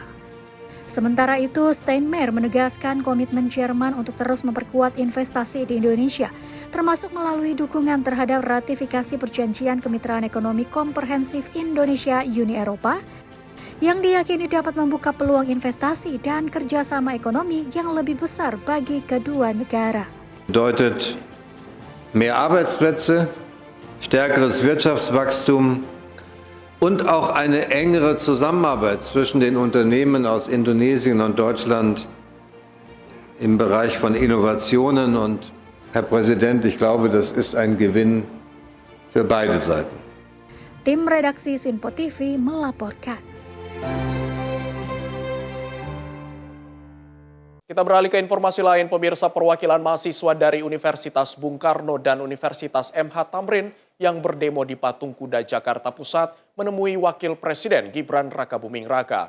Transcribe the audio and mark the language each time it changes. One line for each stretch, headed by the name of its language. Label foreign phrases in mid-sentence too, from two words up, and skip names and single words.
Indonesian: Sementara itu, Steinmeier menegaskan komitmen Jerman untuk terus memperkuat investasi di Indonesia, termasuk melalui dukungan terhadap ratifikasi Perjanjian Kemitraan Ekonomi Komprehensif Indonesia-Uni Eropa, yang diyakini dapat membuka peluang investasi dan kerjasama ekonomi yang lebih besar bagi kedua negara.
German: Bedeutet mehr Arbeitsplätze, stärkeres Wirtschaftswachstum und auch eine engere Zusammenarbeit zwischen den Unternehmen aus Indonesien und Deutschland im Bereich von Innovationen. Und Herr Präsident, ich glaube, das ist ein Gewinn für beide Seiten.
Indonesian: Tim redaksi Sinpo TV melaporkan. Kita beralih ke informasi lain, pemirsa. Perwakilan mahasiswa dari Universitas Bung Karno dan Universitas MH Tamrin yang berdemo di Patung Kuda Jakarta Pusat menemui Wakil Presiden Gibran Rakabuming Raka.